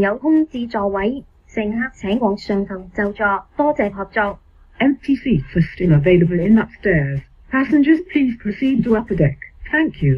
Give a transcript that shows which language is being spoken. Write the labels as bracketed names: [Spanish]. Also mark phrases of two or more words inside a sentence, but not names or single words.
[Cantonese] 有空置座位，乘客請往上層就座，多謝合作。 [English] Empty seats are still available in upstairs. Passengers, please proceed to upper deck. Thank you.